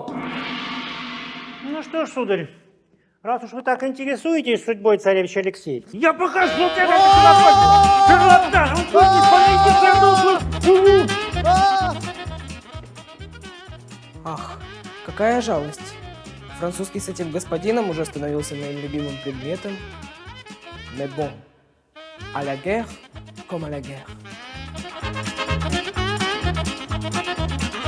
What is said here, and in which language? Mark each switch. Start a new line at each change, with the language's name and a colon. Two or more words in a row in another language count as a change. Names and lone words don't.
Russian: Ну что ж, сударь, раз уж вы так интересуетесь судьбой царевича Алексея, я покажу тебе, как это Ах, какая жалость. Французский с этим господином уже становился моим любимым предметом.
French: Mais bon, à la guerre comme à la guerre.